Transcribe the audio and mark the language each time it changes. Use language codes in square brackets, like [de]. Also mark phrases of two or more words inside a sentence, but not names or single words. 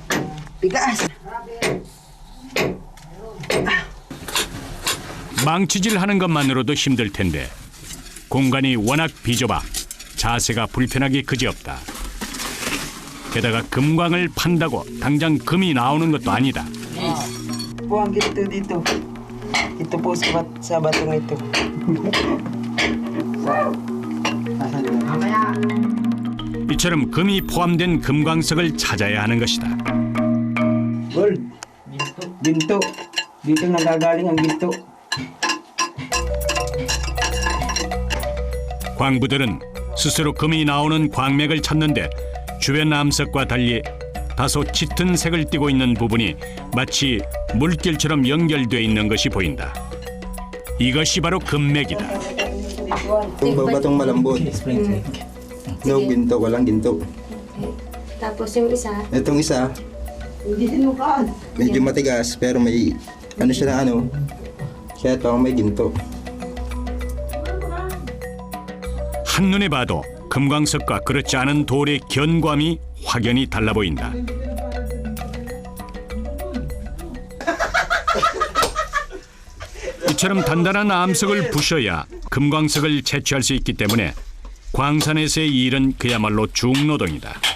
[ko] 망치질하는 것만으로도 힘들 텐데 공간이 워낙 비좁아 자세가 불편하기 그지없다. 게다가 금광을 판다고 당장 금이 나오는 것도 아니다. [tl] Po ang ginto dito. Ito po sa batong ito. [ko] 이처럼 금이 포함된 금광석을 찾아야 하는 것이다. [tl] Gold. Ginto. Dito nagagaling ang ginto. [ko] 광부들은 스스로 금이 나오는 광맥을 찾는데 주변 암석과 달리 다소 짙은 색을 띠고 있는 부분이 마치 물길처럼 연결돼 있는 것이 보인다. 이것이 바로 금맥이다. [tl] Itong batong malambot. [en] No ginto, [tl] walang ginto. Tapos yung isa, Itong isa, medyo matigas pero may ano siya na ano. Kaya ito may ginto. [ko] 한눈에 봐도 금광석과 그렇지 않은 돌의 견고함이 확연히 달라 보인다. 이처럼 단단한 암석을 부셔야 금광석을 채취할 수 있기 때문에 광산에서의 일은 그야말로 중노동이다.